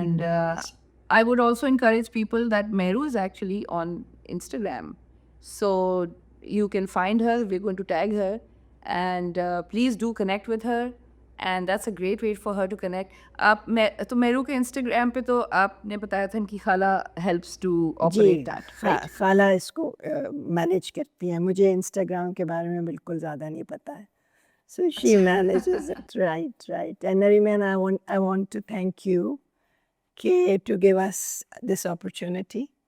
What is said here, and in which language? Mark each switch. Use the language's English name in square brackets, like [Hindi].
[English] And I would also encourage people that Mehru is actually on Instagram, so you can find her. We're going to tag her, and please do connect with her, and that's a great way for her to connect. [Urdu] تو Mehru کے Instagram پہ تو آپ نے بتایا تھا ان کی خالہ [English] helps to operate that, right? [Urdu] خالہ اس کو مینیج کرتی ہیں. مجھے انسٹاگرام کے بارے میں بالکل زیادہ نہیں پتہ ہے. [English] So she manages it, right. And Nariman, I want to thank you to give us this opportunity.